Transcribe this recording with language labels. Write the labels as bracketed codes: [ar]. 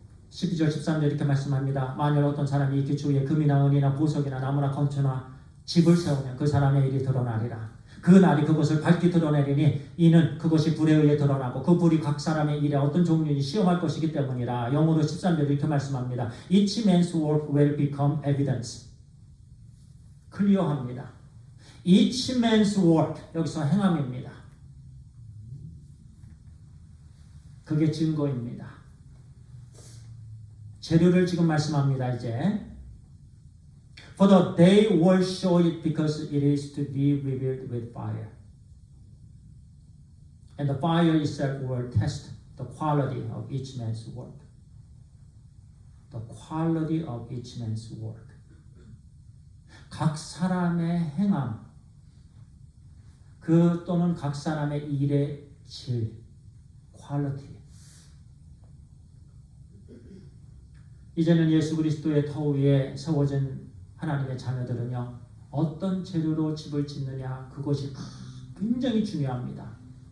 [ko] 12절 13절 이렇게 말씀합니다. 만일 어떤 사람이 이 기초 위에 금이나 은이나 보석이나 나무나 건초나 집을 세우면 그 사람의 일이 드러나리라. 그 날이 그것을 밝히 드러내리니 이는 그것이 불에 의해 드러나고 그 불이 각 사람의 일에 어떤 종류인지 시험할 것이기 때문이라. 영어로 13절 이렇게 말씀합니다. [en] Each man's work will become evidence. [ko] 클리어합니다. [en] Each man's work, [ko] 여기서 행함입니다. 그게 증거입니다. 재료를 지금 말씀합니다. 이제 [en] For the day will show it because it is to be revealed with fire. And the fire itself will test the quality of each man's work. The quality of each man's work. [ko] 각 사람의 행함, 또는 각 사람의 일의 질, 퀄리티. 이제는 예수 그리스도의 터 위에 세워진 하나님의 자녀들은요, 어떤 재료로 집을 짓느냐, 그것이 굉장히 중요합니다.